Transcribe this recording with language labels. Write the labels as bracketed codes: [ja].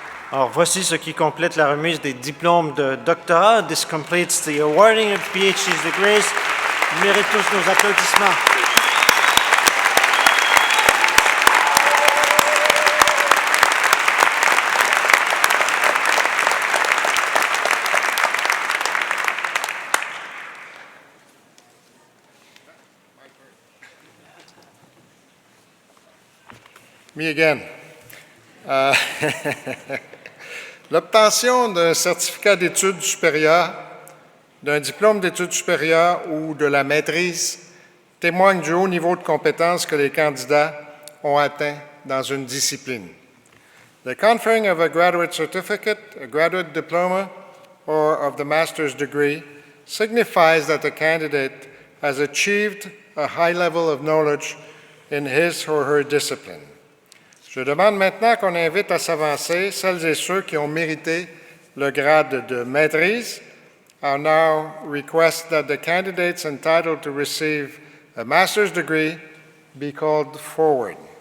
[fr] Alors, voici ce qui complète la remise des diplômes de doctorat. [en] This completes the awarding of PhD degrees. [fr] Mérite tous nos applaudissements. [en] Me again. [fr] L'obtention d'un certificat d'études supérieures, d'un diplôme d'études supérieures ou de la maîtrise témoigne du haut niveau de compétences que les candidats ont atteint dans une discipline. [en] The conferring of a graduate certificate, a graduate diploma, or of the master's degree signifies that the candidate has achieved a high level of knowledge in his or her discipline. [fr] Je demande maintenant qu'on invite à s'avancer celles et ceux qui ont mérité le grade de maîtrise. [en] I now request that the candidates entitled to receive a master's degree be called forward.